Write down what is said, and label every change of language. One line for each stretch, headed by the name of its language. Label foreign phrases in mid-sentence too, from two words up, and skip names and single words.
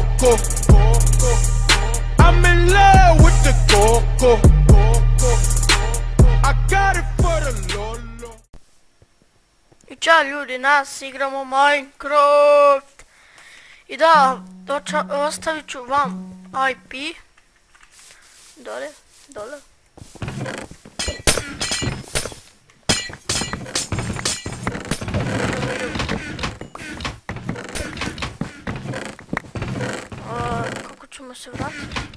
English: I'm in love with the coco. I got it for the Lolo.
Serbian: I čao ljudi, nas igramo Minecraft. I da, ostavit ću vam IP. Dole. Kako ćemo se vratiti?